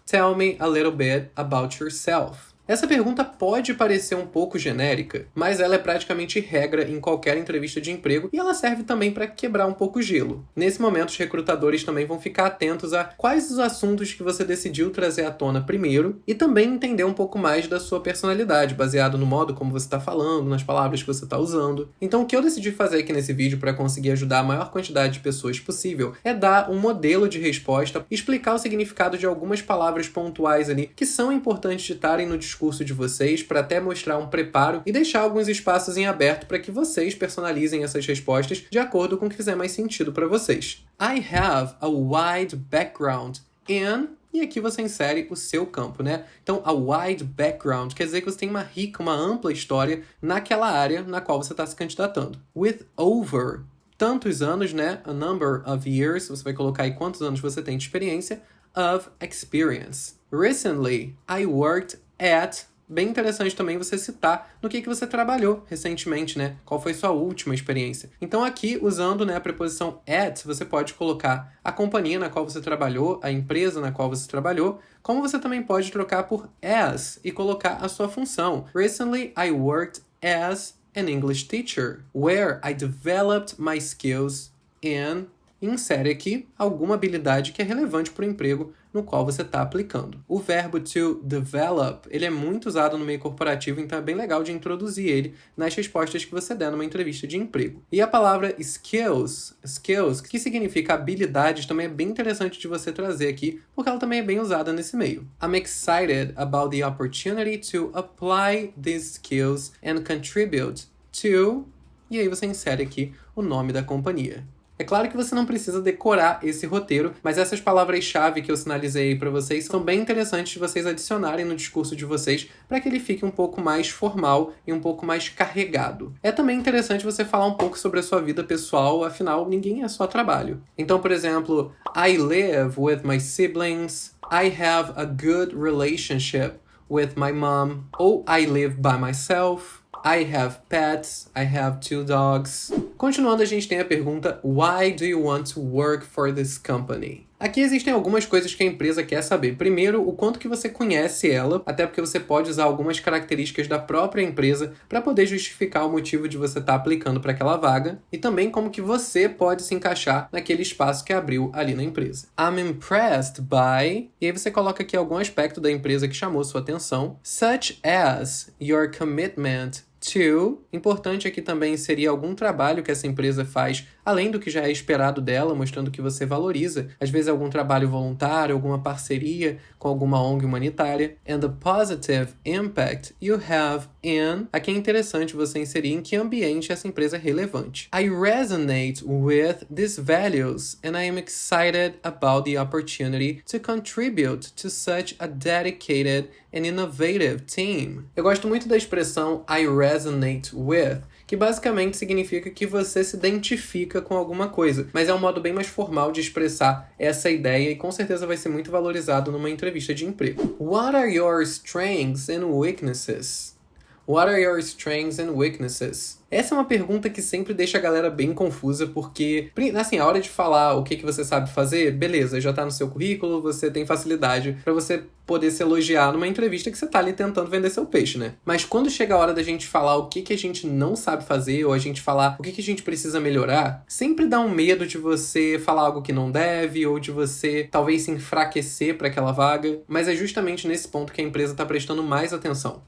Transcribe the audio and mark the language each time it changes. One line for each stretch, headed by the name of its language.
English: Tell me a little bit about yourself.
Portuguese: Essa pergunta pode parecer um pouco genérica, mas ela é praticamente regra em qualquer entrevista de emprego e ela serve também para quebrar um pouco o gelo. Nesse momento, os recrutadores também vão ficar atentos a quais os assuntos que você decidiu trazer à tona primeiro e também entender um pouco mais da sua personalidade, baseado no modo como você está falando, nas palavras que você está usando. Então, o que eu decidi fazer aqui nesse vídeo para conseguir ajudar a maior quantidade de pessoas possível é dar um modelo de resposta, explicar o significado de algumas palavras pontuais ali que são importantes de estarem no discurso de vocês para até mostrar um preparo e deixar alguns espaços em aberto para que vocês personalizem essas respostas de acordo com o que fizer mais sentido para vocês.
English: I have a wide background in...
Portuguese: E aqui você insere o seu campo, né? Então,
English: a wide background
Portuguese: quer dizer que você tem uma rica, uma ampla história naquela área na qual você está se candidatando.
English: With over
Portuguese: tantos anos, né?
English: A number of years,
Portuguese: você vai colocar aí quantos anos você tem de experiência,
English: of experience. Recently, I worked at...
Portuguese: Bem interessante também você citar no que você trabalhou recentemente, né? Qual foi sua última experiência. Então aqui, usando, né, a preposição at, você pode colocar a companhia na qual você trabalhou, a empresa na qual você trabalhou, como você também pode trocar por as e colocar a sua função.
English: Recently, I worked as an English teacher, where I developed my skills in...
Portuguese: Insere aqui alguma habilidade que é relevante para o emprego no qual você está aplicando. O verbo to develop, ele é muito usado no meio corporativo, então é bem legal de introduzir ele nas respostas que você der numa entrevista de emprego. E a palavra skills, que significa habilidades, também é bem interessante de você trazer aqui, porque ela também é bem usada nesse meio.
English: I'm excited about the opportunity to apply these skills and contribute to...
Portuguese: E aí você insere aqui o nome da companhia. É claro que você não precisa decorar esse roteiro, mas essas palavras-chave que eu sinalizei para vocês são bem interessantes de vocês adicionarem no discurso de vocês para que ele fique um pouco mais formal e um pouco mais carregado. É também interessante você falar um pouco sobre a sua vida pessoal, afinal, ninguém é só trabalho. Então, por exemplo,
English: I live with my siblings, I have a good relationship with my mom,
Portuguese: ou
English: I live by myself, I have pets, I have 2 dogs.
Portuguese: Continuando, a gente tem a pergunta
English: Why do you want to work for this company?
Portuguese: Aqui existem algumas coisas que a empresa quer saber. Primeiro, o quanto que você conhece ela, até porque você pode usar algumas características da própria empresa para poder justificar o motivo de você estar aplicando para aquela vaga, e também como que você pode se encaixar naquele espaço que abriu ali na empresa.
English: I'm impressed by...
Portuguese: E aí você coloca aqui algum aspecto da empresa que chamou sua atenção,
English: such as your commitment to...
Portuguese: Importante aqui também seria algum trabalho que essa empresa faz, além do que já é esperado dela, mostrando que você valoriza. Às vezes algum trabalho voluntário, alguma parceria com alguma ONG humanitária.
English: And the positive impact you have in.
Portuguese: Aqui é interessante você inserir em que ambiente essa empresa é relevante.
English: I resonate with these values and I am excited about the opportunity to contribute to such a dedicated and innovative team.
Portuguese: Eu gosto muito da expressão
English: I resonate with,
Portuguese: que basicamente significa que você se identifica com alguma coisa, mas é um modo bem mais formal de expressar essa ideia e com certeza vai ser muito valorizado numa entrevista de emprego.
English: What are your strengths and weaknesses? What are your strengths and weaknesses?
Portuguese: Essa é uma pergunta que sempre deixa a galera bem confusa, porque, assim, a hora de falar o que você sabe fazer, beleza, já tá no seu currículo, você tem facilidade pra você poder se elogiar numa entrevista que você tá ali tentando vender seu peixe, né? Mas quando chega a hora da gente falar o que a gente não sabe fazer, ou a gente falar o que a gente precisa melhorar, sempre dá um medo de você falar algo que não deve, ou de você talvez se enfraquecer pra aquela vaga, mas é justamente nesse ponto que a empresa tá prestando mais atenção.